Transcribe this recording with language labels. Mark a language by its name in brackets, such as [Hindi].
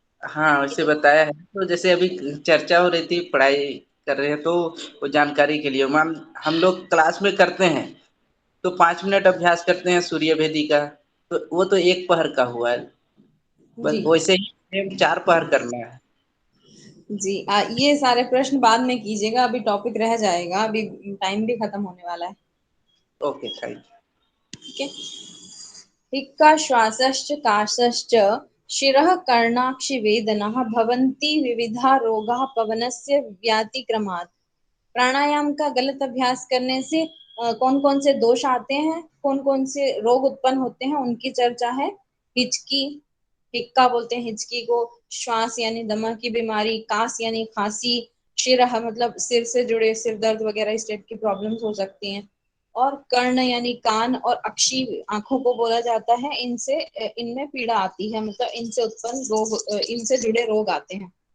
[Hindi] हाँ वैसे बताया है, तो जैसे अभी चर्चा हो रही थी पढ़ाई कर रहे हैं तो वो जानकारी के लिए मैम हम लोग क्लास में करते हैं, तो 5 मिनट अभ्यास करते हैं सूर्य भेदी का, तो वो तो एक पहर का हुआ है। जी। बस वैसे ही सेम 4 पहर करना है। जी ये सारे प्रश्न बाद में कीजिएगा, अभी टॉपिक रह जाएगा, अभी टाइम भी खत्म होने वाला है। [English] okay thank [Hindi] ठीक है। [Sanskrit] हिक्का श्वासश्च काशश्च शिरः कर्णाक्षि वेदनाः भवन्ति विविधा रोगाः पवनस्य व्यातिक्रमात्। [Hindi] प्राणायाम का गलत अभ्यास करने से कौन कौन से दोष आते हैं, कौन कौन से रोग उत्पन्न होते हैं, उनकी चर्चा है। हिचकी, हिक्का बोलते हैं हिचकी को, श्वास यानी दमा की बीमारी, कास यानी खांसी, शिरह मतलब सिर से जुड़े सिर दर्द वगैरह इस टाइप की प्रॉब्लम्स हो सकती हैं, और कर्ण यानी कान, और अक्षी आंखों को बोला जाता है, इनसे इनमें पीड़ा आती है, मतलब इनसे उत्पन्न रोग, इनसे जुड़े रोग आते हैं।